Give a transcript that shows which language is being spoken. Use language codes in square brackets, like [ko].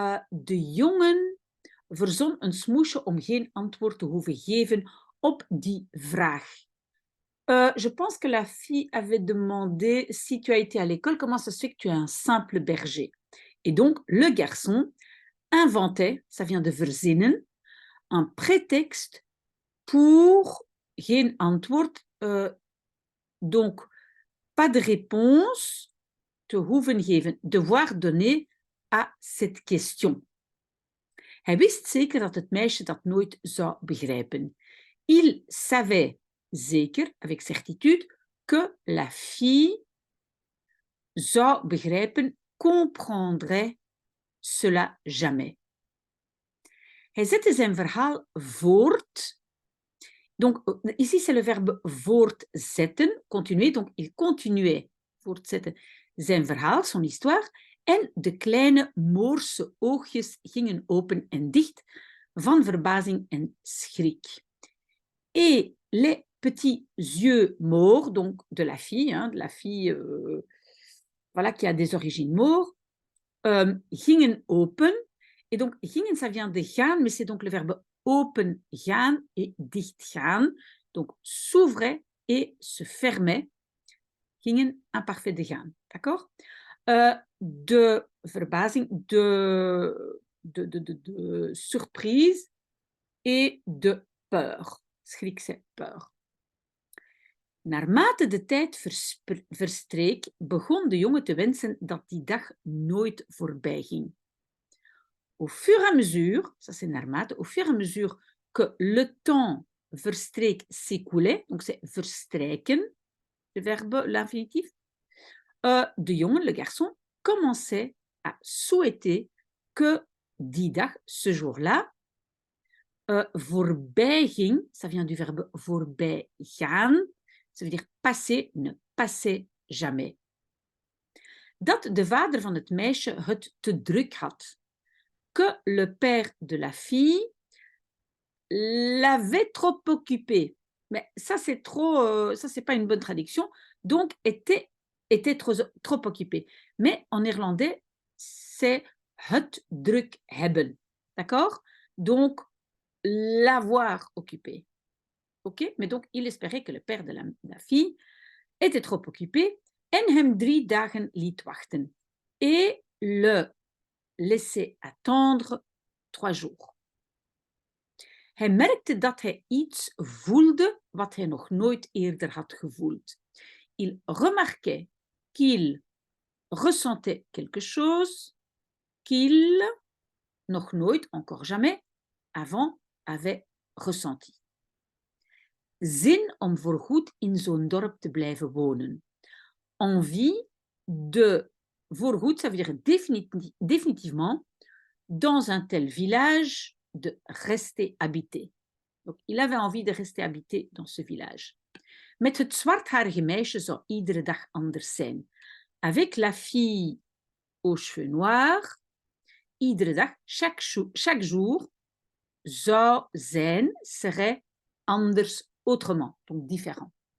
[nl] De jongen verzon een smoesje om geen antwoord te hoeven geven op die vraag. [fr] Je pense que la fille avait demandé si tu as été à l'école, comment ça se fait que tu es un simple berger? Et donc, le garçon inventait, ça vient de verzinnen, un prétexte pour [nl] geen antwoord, [fr] donc pas de réponse [nl] te hoeven geven, [fr] devoir donner à cette question. [nl] Hij wist zeker dat het meisje dat nooit zou begrijpen. [fr] Il savait zeker, avec certitude, que la fille [nl] zou begrijpen, [fr] comprendrait cela jamais. [nl] Hij zette zijn verhaal voort. [fr] Donc, ici, c'est le verbe voortzetten, continuer. Donc, il continuait, voortzetten, [nl] zijn verhaal, [fr] son histoire. [nl] En de kleine Moorse oogjes gingen open en dicht van verbazing en schrik. [fr] Et les petits yeux morts, donc de la fille voilà, qui a des origines maures, [nl] gingen open. [fr] Et donc, gingen, ça vient de gaan, mais c'est donc le verbe [nl] open gaan [fr] et [nl] dicht gaan. [fr] Donc, s'ouvrait et se fermait. Gingen, imparfait de gaan. D'accord? [nl] De verbazing, [fr] de surprise et de peur. Schrik, c'est peur. [nl] Naarmate de tijd verstreek, begon de jongen te wensen dat die dag nooit voorbij ging. [fr] Au fur et à mesure, ça c'est naarmate, au fur et à mesure que le temps verstreek s'écoulait, donc c'est verstrijken, le verbe, l'infinitif, de jongen, le garçon, commençait à souhaiter que [nl] die dag, [fr] ce jour-là, [nl] voorbij ging, [fr] ça vient du verbe [nl] voorbij gaan, [fr] ça veut dire passer, ne passait jamais. [nl] Dat de vader van het meisje het te druk had. [fr] Que le père de la fille l'avait trop occupé. Mais ça, c'est trop, ça, c'est pas une bonne traduction. Donc, était trop occupé. Mais en néerlandais, c'est [nl] het druk hebben. [fr] D'accord? Donc, l'avoir occupé. OK? Mais donc, il espérait que le père de la fille était trop occupé [nl] en hem 3 dagen liet wachten. [fr] Et le laissait attendre 3 jours. [nl] Hij merkte dat hij iets voelde wat hij nog nooit eerder had gevoeld. [fr] Il remarquait qu'il ressentait quelque chose qu'il, [nl] nog nooit, [fr] encore jamais, avant avait ressenti. [nl] Zin om voorgoed in zo'n dorp te blijven wonen. [fr] Envie de voorgoed, ça veut dire définitivement, dans un tel village, de rester habité. Donc, il avait envie de rester habité dans ce village. [nl] Met het zwartharige meisje zou iedere dag anders zijn. [fr] Avec la fille aux cheveux noirs, [nl] iedere dag, [fr] chaque jour, [nl] zou zijn, [fr] serait anders, autrement, donc différent.